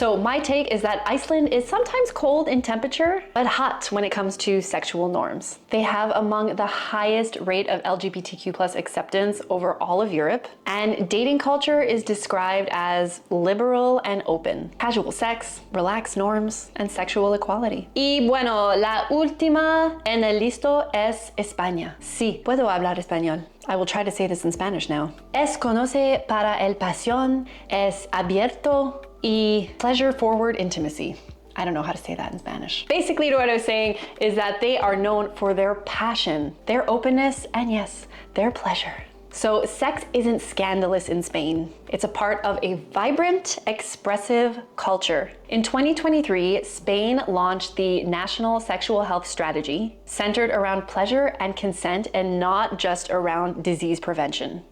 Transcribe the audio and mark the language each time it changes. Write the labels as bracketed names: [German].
[English] So my take is that Iceland is sometimes cold in temperature, but hot when it comes to sexual norms. They have among the highest rate of LGBTQ+ acceptance over all of Europe, and dating culture is described as liberal and open. Casual sex, relaxed norms, and sexual equality. [Spanish] Y bueno, la última en el listo es España. Sí, puedo hablar español. [English] I will try to say this in Spanish now. [Spanish] Es conoce para el pasión, es abierto y [English] pleasure-forward intimacy. I don't know how to say that in Spanish. Basically, what I was saying is that they are known for their passion, their openness, and yes, their pleasure. So sex isn't scandalous in Spain. It's a part of a vibrant, expressive culture. In 2023, Spain launched the National Sexual Health Strategy, centered around pleasure and consent and not just around disease prevention.